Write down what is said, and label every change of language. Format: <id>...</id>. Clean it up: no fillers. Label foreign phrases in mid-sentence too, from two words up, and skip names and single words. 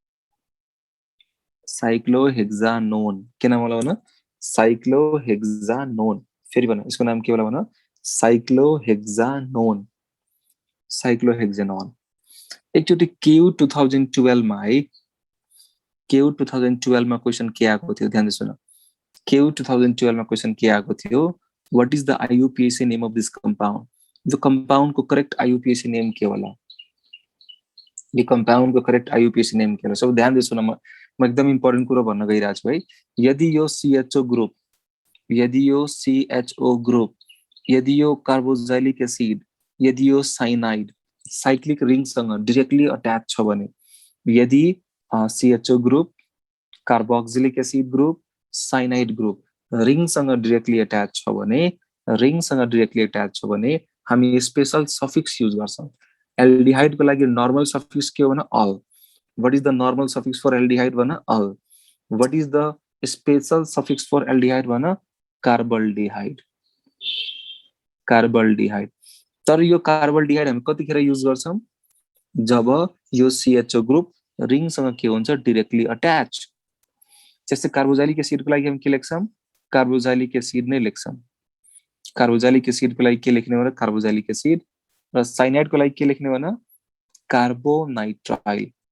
<ne>के नाम होला भन साइक्लोहेक्सानोन फेरि भन यसको नाम के होला भन साइक्लोहेक्सानोन एकचोटी केयू 2012 मा है केयू 2012 मा क्वेशन के आएको थियो ध्यान दिनु केयू 2012 मा क्वेशन के आएको थियो</ne> <en>what is the IUPAC name of this compound the compound</en> <ne>को</ne> <en>correct IUPAC name</en> <ne>के होला यो कंपाउंड को</ne> <en>correct IUPAC name</en> <ne>के होला सब ध्यान दिनु न म एकदम इम्पोर्टेन्ट कुरा भन्न गइराछु है यदि यो</ne> <en>CHO group</en> <ne>यदि यो</ne> <en>carboxylic acid</en> <ne>यदि यो</ne> <en>cyanide cyclic ring सँग directly attach</en> <ne>छ भने यदि</ne> <en>CHO group carboxylic acid group cyanide group ring सँग directly attach</en> <ne>छ भने हामी</ne> <en>special suffix use</en> <ne>गर्छौं एल्डिहाइड को लागि</ne> <en>normal suffix</en> <ne>के हो भने</ne> <en>al what is the normal suffix for aldehyde भने al what is the special suffix for aldehyde भने carbaldehyde</en> <ne>तर यो कार्बल्डिहाइड हामी कतिखेर युज गर्छौं जब यो</ne> <en>CHO group ring</en> <ne>सँग के हुन्छ</ne> <en>directly attach</en> <ne>जस्तै</ne> <en>carboxylic acid</en> <ne>को लागि हामी के लेख्छौं</ne> <en>carboxylic acid</en> <ne>नै लेख्छौं</ne> <en>carboxylic acid</en> <ne>को लागि के लेख्ने भने</ne> <en>carboxylic acid</en> <ne>र साइनाइड को लागि के लेख्ने भने कार्बोनाइट्राइल</ne>